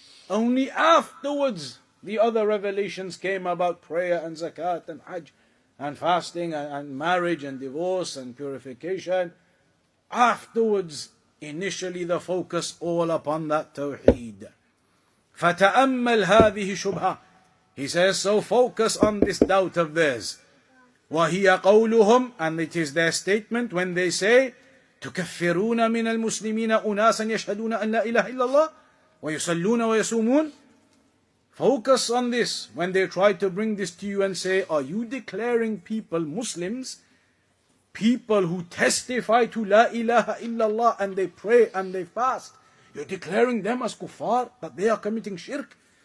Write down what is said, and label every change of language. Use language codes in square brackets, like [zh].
[en] Only afterwards the other revelations came about prayer and zakat and hajj and fasting and marriage and divorce and purification. Afterwards, initially the focus all upon that tawheed. [ar] فَتَأَمَّلْ هَذِهِ شُبْهَةً. [en] He says, so focus on this doubt of theirs. [ar] وَهِيَ قَوْلُهُمْ. [en] And it is their statement when they say, [ar] تُكَفِّرُونَ مِنَ الْمُسْلِمِينَ أُنَاسًا يَشْهَدُونَ أَنْ لَا إِلَهَ إِلَّا اللَّهِ وَيُصَلُّونَ وَيَصُومُونَ. [en] Focus on this when they try to bring this to you and say, are you declaring people Muslims, people who testify to La ilaha illallah and they pray and they fast? You're declaring them as kuffar, that they are committing shirk.